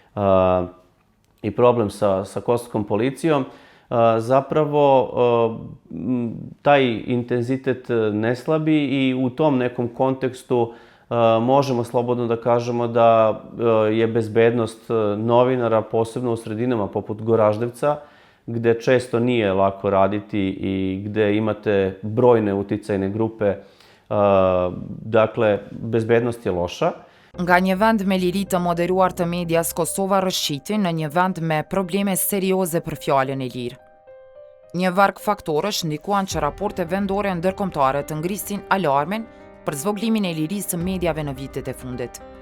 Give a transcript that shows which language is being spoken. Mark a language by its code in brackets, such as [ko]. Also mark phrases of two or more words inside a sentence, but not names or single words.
[sr] i problem sa kosovskom policijom, zapravo taj intenzitet ne slabi i u tom nekom kontekstu možemo slobodno da kažemo da je bezbednost novinara, posebno u sredinama poput Goraždevca, gde često nije lako raditi i gde imate brojne uticajne grupe, dakle, bezbednost je loša. [sq] Nga një vend me liri të moderuar të medias, Kosova rëshqiti në një vend me probleme serioze për fjalën e lirë. Një varg faktorësh ndikuan që raporte vendore ndërkombëtare të ngrisin alarmin për zvoglimin e lirisë së mediave në vitet e fundit.